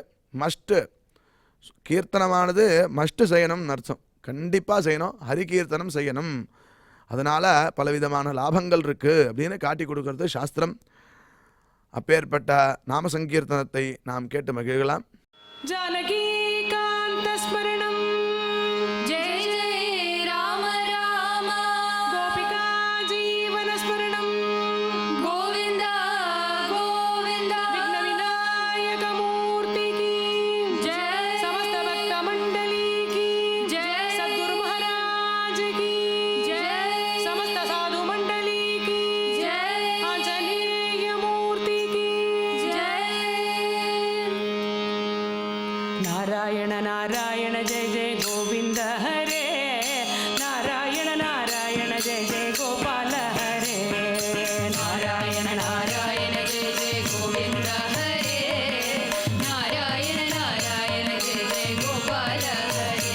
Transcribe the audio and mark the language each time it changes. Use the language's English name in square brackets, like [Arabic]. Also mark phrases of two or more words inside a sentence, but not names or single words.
[Tamil] மஸ்ட்டு கீர்த்தனமானது மஸ்ட்டு செய்யணும்னு அர்த்தம். கண்டிப்பாக செய்யணும், ஹரிகீர்த்தனம் செய்யணும். அதனால் பலவிதமான லாபங்கள் இருக்குது அப்படின்னு காட்டி கொடுக்கறது சாஸ்திரம். அப்பேற்பட்ட நாம சங்கீர்த்தனத்தை நாம் கேட்டு மகிழலாம். [Sanskrit] जानकी कान्त स्मरणम् जय जय राम राम गोपिका जीवन स्मरणम् गोविन्द गोविन्द [Hindi] विघ्न विनायक मूर्ति की जय समस्त भक्त मंडली की जय सद्गुरु महाराज की जय समस्त साधु मंडली की जय आंजनेय मूर्ति की जय [Sanskrit] नारायण नारायण जय जय गोविंद हरे नारायण नारायण जय जय गोपाल हरे नारायण नारायण जय जय गोविन्द हरे नारायण नारायण जय जय गोपाल हरे